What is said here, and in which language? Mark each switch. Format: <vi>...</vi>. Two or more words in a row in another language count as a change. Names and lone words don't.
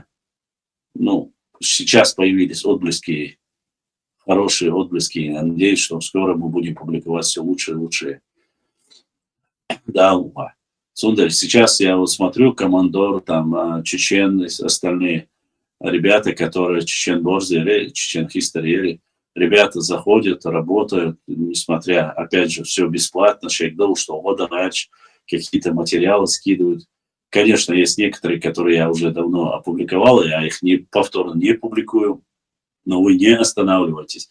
<ru>Ну, сейчас появились отблески, хорошие отблески, я надеюсь, что скоро мы будем публиковать все лучше и лучше. Да, Сундарь, сейчас я вот смотрю, командор, там, чечен, остальные ребята, которые чечен-борзы, чечен-хистерии, ребята заходят, работают, несмотря, опять же, все бесплатно, человек думал, что водорач, какие-то материалы скидывают. Конечно, есть некоторые, которые я уже давно опубликовал, я их повторно не публикую, но вы не останавливайтесь.</ru>